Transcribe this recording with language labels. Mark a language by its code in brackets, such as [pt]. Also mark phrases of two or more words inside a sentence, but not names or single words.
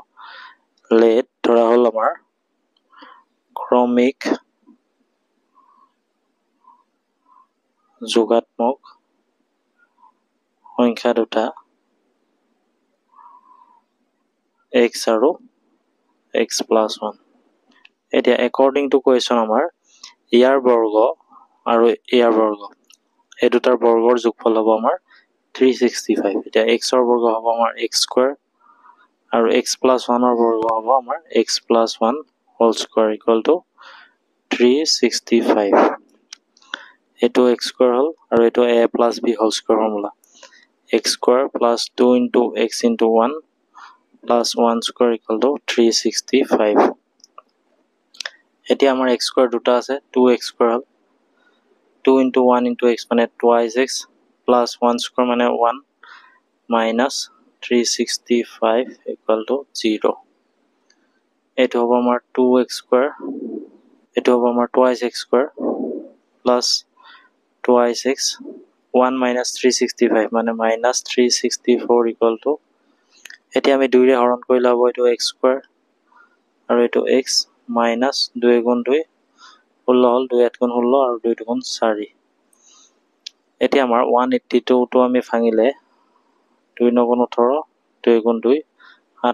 [as] লেট ধৰা হল আমাৰ ক্ৰমিক যোগাত্মক সংখ্যা দুটা x আৰু [en] x plus 1। [as] এতিয়া [en] according to question [as] আমাৰ ইয়াৰ বৰ্গ আৰু ইয়াৰ বৰ্গ এই দুটাৰ বৰ্গৰ যোগফল হ'ব আমাৰ 365। এতিয়া x ৰ বৰ্গ হ'ব আমাৰ [en] x square [as] আৰু [en] x plus 1 [as] ৰ বৰ্গ হ'ব আমাৰ [en] x plus 1 whole square equal to 365। এটো x square [as] হল আৰু এটো [en] a plus b whole square ফৰ্মুলা, x square plus 2 into x into 1 plus 1 square equal to 365। [as] এতিয়া আমাৰ [en] x square [as] দুটা আছে, [en] 2x square হল, 2 into 1 into x মানে twice x plus 1 square মানে 1 minus 365 equal to 0। [as] এটো হ'ব আমাৰ [en] 2x square, [as] এটো হ'ব আমাৰ [en] twice x square plus twice x 1 minus 365 মানে minus 364 equal to, [as] এতিয়া আমি 2 ৰে হৰণ কৰিলে হ'ব এটো [en] x square [as] আৰু এটো [en] x minus [as] 2 × 2 16 হল 2 গুণ 16 আৰু 2 গুণ 4 এতিয়া আমাৰ 182 টো আমি ভাঙিলে 2 গুণ 18 2 গুণ 2 7